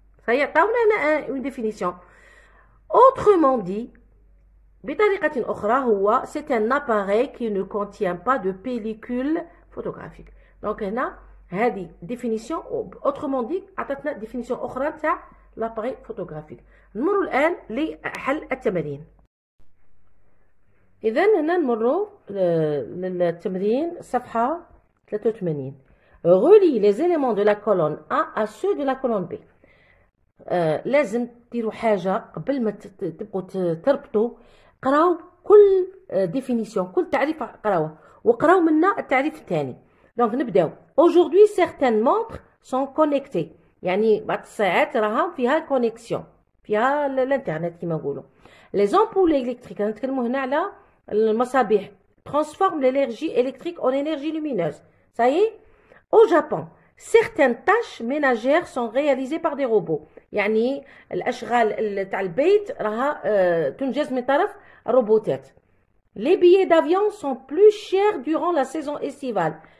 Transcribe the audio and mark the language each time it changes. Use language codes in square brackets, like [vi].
[ar] سيعطونا هنا [fr] une définition. Autrement dit, [ar] بطريقة أخرى هو [fr] c'est un appareil qui ne contient pas de pellicule photographique. Donc [ar] هنا هذه [fr] définition. Autrement dit [ar] عطتنا [fr] définition [ar] أخرى تاع [fr] l'appareil photographique. [ar] نمر الآن لحل التمارين. إذا هنا نمروا للتمرين صفحة 83. [fr] Relie les éléments de la colonne A à ceux de la colonne B. [ar] لازم ديروا حاجة قبل ما تبقوا تربطوا. قراو كل [fr] définition [ar] كل تعريف قراوه وقراو منا التعريف الثاني. دونك نبداو. [fr] Aujourd'hui certaines montres sont connectées. [ar] يعني بعض الساعات راها فيها كونيكسيون فيها الانترنت كما نقولوا. [fr] Les ampoules électriques [ar] نتكلموا هنا على المصابيح [fr] transforment l'énergie électrique en énergie lumineuse. Ça y est. Au Japon certaines tâches ménagères sont réalisées par des robots. [ar] يعني الأشغال تاع البيت راها تنجز من طرف الروبوتات. [fr] Les billets d'avion sont plus chers durant la saison estivale.